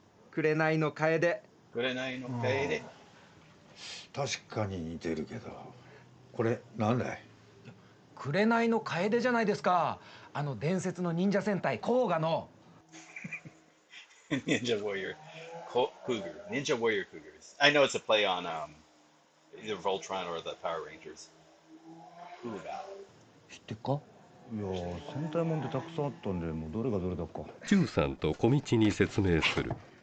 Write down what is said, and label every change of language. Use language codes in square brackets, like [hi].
[ja] 紅の楓。紅の楓。確かに似てるけど、これなんだい？紅の楓じゃないですか。あの伝説の忍者戦隊甲賀の。 [en] Ninja Warrior Cougar. Ninja Warrior Cougars. I know it's a play on either Voltron or the Power Rangers. Cougar. [ja] 知ってっか？いや戦隊もんってたくさんあったんで、もうどれがどれだか。中さんと小道に説明する。